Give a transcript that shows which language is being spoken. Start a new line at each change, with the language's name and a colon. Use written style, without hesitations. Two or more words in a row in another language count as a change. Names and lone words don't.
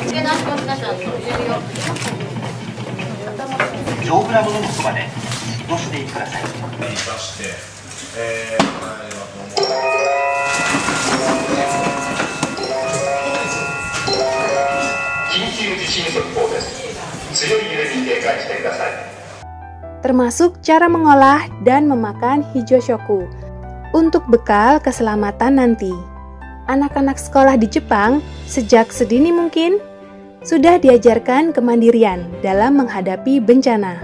Japanese: 丈夫なもののそばでご指定ください。緊急地震速報です。強い揺れに警戒してください。
Indonesian: Termasuk cara mengolah dan memakan hijoshoku untuk bekal keselamatan nanti. Anak-anak sekolah di Jepang sejak sedini mungkin sudah diajarkan kemandirian dalam menghadapi bencana.